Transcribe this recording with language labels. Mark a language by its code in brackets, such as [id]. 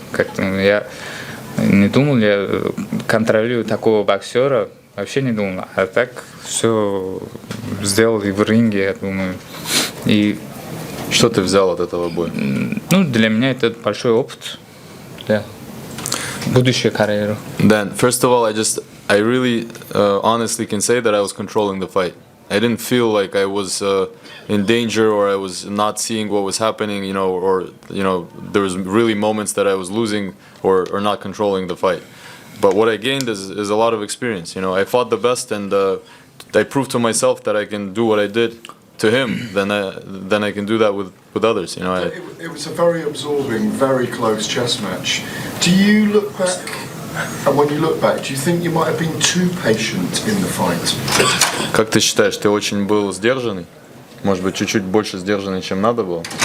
[ru] Как-то я не думал, я контролирую такого боксера, вообще не думал. А так все сделал и в ринге, я думаю. И что ты взял от этого боя? Для меня это большой опыт. Да. Будущую карьеру. [en] Then, first of all, I really honestly can say that I was controlling the fight. I didn't feel like I was in danger or I was not seeing what was happening, or there was really moments that I was losing or not controlling the fight. But what I gained is a lot of experience. I fought the best, and I proved to myself that I can do what I did to him, then I can do that with others. It was a very absorbing, very close chess match. Do you look back, and when you look back, do you think you might have been too patient in the fight? [ru] Как ты считаешь, ты очень был сдержанный? Может быть, чуть-чуть больше сдержанный, чем надо было?